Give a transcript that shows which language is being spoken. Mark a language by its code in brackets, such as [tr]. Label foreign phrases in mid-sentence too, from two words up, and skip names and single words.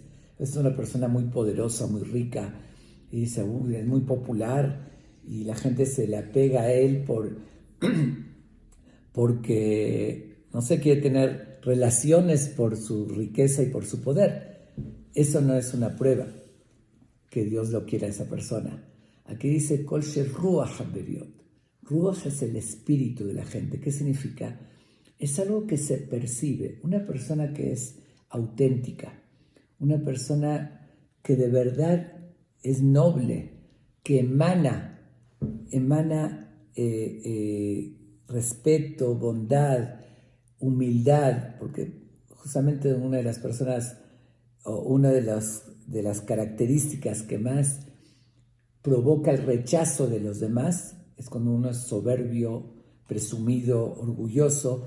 [es] Es una persona muy poderosa, muy rica, y dice, es muy popular, y la gente se le apega a él porque, no sé, quiere tener relaciones por su riqueza y por su poder. Eso no es una prueba que Dios lo quiera a esa persona. Aquí dice, [he] Kol sheruach haberiot. [es] Ruach es el espíritu de la gente. ¿Qué significa? Es algo que se percibe. Una persona que es auténtica, una persona que de verdad es noble, que emana respeto, bondad, humildad, porque justamente una de las personas o una de las características que más provoca el rechazo de los demás es cuando uno es soberbio, presumido, orgulloso.